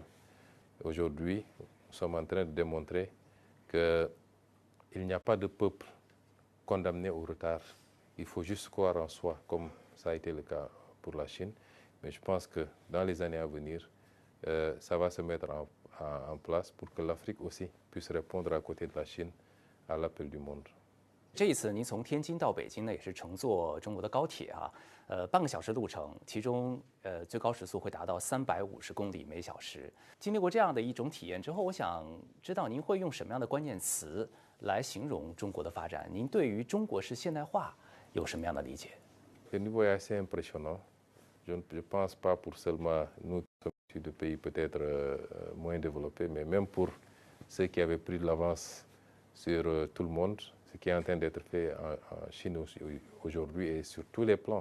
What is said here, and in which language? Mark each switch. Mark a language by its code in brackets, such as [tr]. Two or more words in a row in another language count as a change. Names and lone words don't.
[fr] Aujourd'hui, nous sommes en train de démontrer qu'il n'y a pas de peuple condamné au retard. Il faut juste croire en soi, comme ça a été le cas pour la Chine. Mais je pense que dans les années à venir, ça va se mettre en place pour que l'Afrique aussi puisse répondre à côté de la Chine à l'appel du monde. [zh] 这一次您从天津到北京呢，也是乘坐中国的高铁啊，半个小时路程，其中最高时速会达到350公里每小时。经历过这样的一种体验之后，我想知道您会用什么样的关键词来形容中国的发展？您对于中国式现代化有什么样的理解？ [fr] Le niveau est assez impressionnant. Je ne pense pas pour seulement nous, de pays peut-être moins développés, mais même pour ceux qui avaient pris de l'avance sur tout le monde, ce qui est en train d'être fait en Chine aujourd'hui et sur tous les plans.